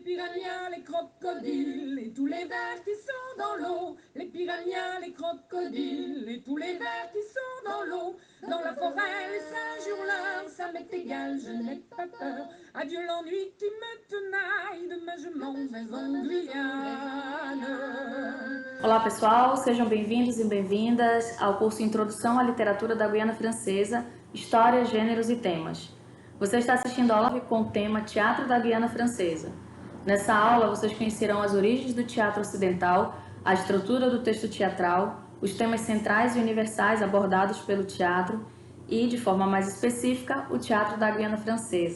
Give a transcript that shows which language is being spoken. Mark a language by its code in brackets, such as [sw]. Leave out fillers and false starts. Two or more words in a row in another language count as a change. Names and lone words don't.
[fr] piranhas, les crocodiles et tous les vers qui sont dans l'eau. Les piranhas, les crocodiles et tous les vers qui sont dans l'eau. Dans la forêt, les singes hurleurs, ça m'est égal, je n'ai pas peur. Adieu l'ennui qui me tenaille, demain je m'en vais en Guyane. [pt] Olá pessoal, sejam bem-vindos e bem-vindas ao curso Introdução à Literatura da Guiana Francesa, História, Gêneros e Temas. Você está assistindo a aula com o tema Teatro da Guiana Francesa. Nessa aula vocês conhecerão as origens do teatro ocidental, a estrutura do texto teatral, os temas centrais e universais abordados pelo teatro e, de forma mais específica, o teatro da Guiana Francesa.